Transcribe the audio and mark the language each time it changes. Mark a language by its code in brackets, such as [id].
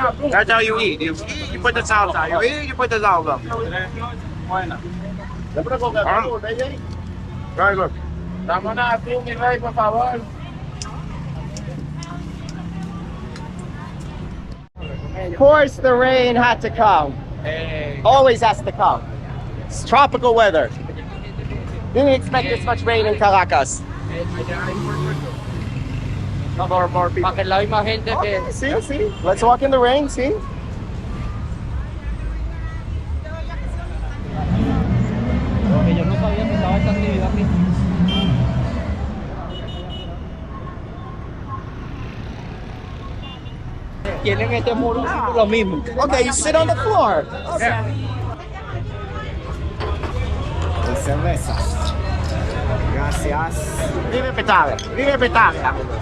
[en] That's how you eat. You put the salsa. You eat, you put the salsa. Very good. [es] Vámonos así, mi rey, por favor. [en] Of course, the rain had to come. Always has to come. It's tropical weather. Didn't expect this much rain in Caracas. [es] Para que la misma gente que... [en] Okay, see. Let's walk in the rain, see? [es] Porque yo no sabía que estaba esta actividad aquí. Tienen este muro lo mismo. [en] Okay, you sit on the floor. Okay. [es] Cerveza. Gracias. Vive Petare. Vive Petare.